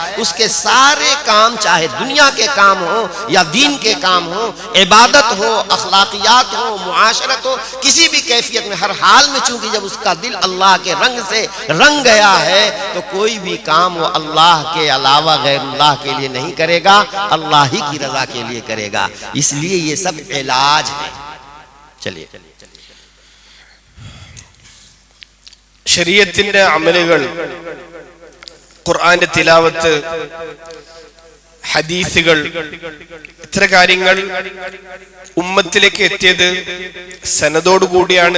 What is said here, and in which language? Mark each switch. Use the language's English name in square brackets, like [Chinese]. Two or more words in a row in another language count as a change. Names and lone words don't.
[Urdu] اس کے سارے کام، چاہے دنیا کے کام ہو یا دین کے کام ہو، عبادت ہو، اخلاقیات ہو، معاشرت ہو، کسی بھی کیفیت میں، ہر حال میں چونکہ جب اس کا دل اللہ کے رنگ سے رنگ گیا ہے تو کوئی بھی کام وہ اللہ کے علاوہ غیر اللہ کے لیے نہیں کرے گا، اللہ ہی کی رضا کے لیے کرے گا. اس لیے یہ سب علاج ہے. چلیے [Malayalam] ശരീഅത്തിന്റെ അമലുകൾ, ഖുർആന്റെ തിലാവത്ത്, ഹദീസുകൾ, ഇത്ര കാര്യങ്ങൾ ഉമ്മത്തിലേക്ക് എത്തിയത് സനദോടുകൂടിയാണ്.